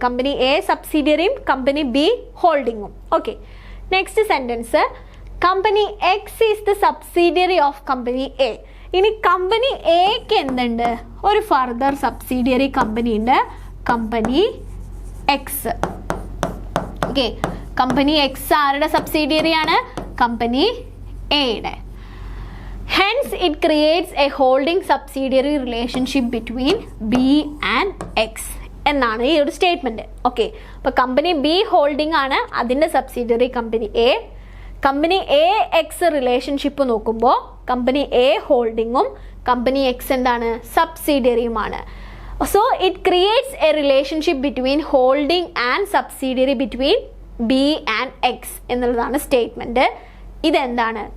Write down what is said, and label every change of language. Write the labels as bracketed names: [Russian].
[Malayalam] Company A സബ്സിഡിയറിയും company B ഹോൾഡിങ്ങും. [English] Okay, next sentence, company X is the subsidiary of company A. [Malayalam] ഇനി company എക്ക് എന്തുണ്ട്? ഒരു further subsidiary company ഉണ്ട്, company X. Okay, company X ആരുടെ subsidiary ആണ്? Company എയുടെ. [English] Hence, it creates a holding subsidiary relationship between B and X [Malayalam] എന്നാണ് ഈ ഒരു സ്റ്റേറ്റ്മെൻറ്റ്. ഓക്കെ, അപ്പോൾ കമ്പനി ബി ഹോൾഡിംഗ് ആണ്, അതിൻ്റെ subsidiary company A. Company A X relationship നോക്കുമ്പോൾ കമ്പനി എ ഹോൾഡിങ്ങും കമ്പനി എക്സ് എന്താണ്? സബ്സിഡിയറിയുമാണ്. [English] so it creates a relationship between holding and subsidiary between B and X [Malayalam] എന്നുള്ളതാണ് statement. ഇതെന്താണ്?